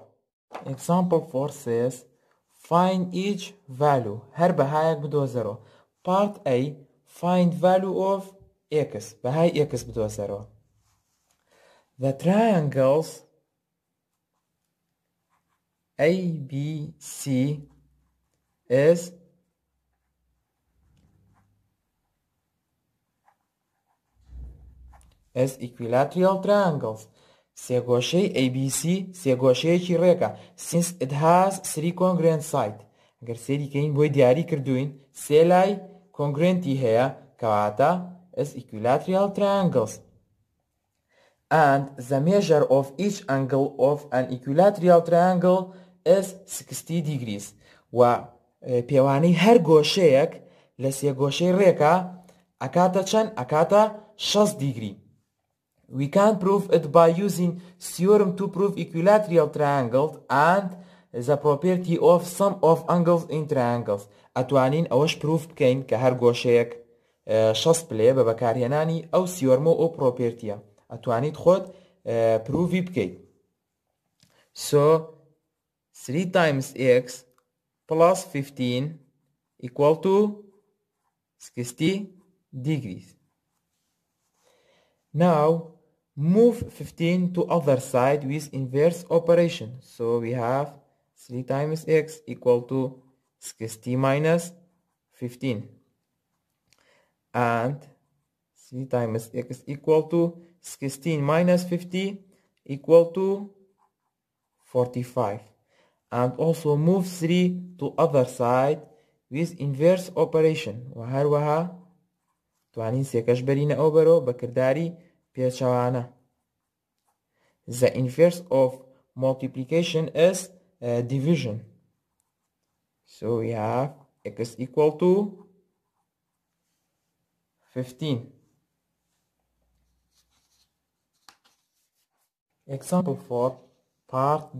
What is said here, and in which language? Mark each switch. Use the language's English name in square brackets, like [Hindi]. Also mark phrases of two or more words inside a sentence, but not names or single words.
[English] Example 4 says find each value. [Central Kurdish] هر بهایك بدو 0. [English] Part A find value of x. [Central Kurdish] بهاي x بدو 0. [English] The triangles ABC is equilateral triangles. [Central Kurdish] سێگۆشەی ABC سێگۆشەیەکی ڕێکە [English] since it has three congruent sides. [Central Kurdish] ئەگەر سێری کەین بۆی دیاری کردوین سێ لای congruenتی هەیە کەواتە [English] is equilateral triangles. And the measure of each angle of an equilateral triangle is 60 degrees. [Central Kurdish] و پێوانەی هەر گۆشەیەک لە سێگۆشەی ڕێکە ئەکاتە چەند؟ ئەکاتە 60 degree. [English] We can prove it by using theorem to prove equilateral triangles and the property of sum of angles in triangles. [Central Kurdish] ئەتوانین ئەوەش proof بکەین کە هەر گۆشەیەک 60 بلێ بە بەکارهێنانی ئەو theorem و propertyە. ئەتوانیت خۆت پروفی بکەیت. [English] So 3 times x plus 15 equal to 60 degrees. Now move 15 to other side with inverse operation. So we have 3 times x equal to 60 minus 15. And 3 times x equal to 16 minus 50 equal to 45. And also move 3 to other side with inverse operation. [Central Kurdish] وهروها توانين سيكش برين أو برو بكرداري بيشوانا. [English] The inverse of multiplication is division. So we have x equal to 15. Example 4, part B.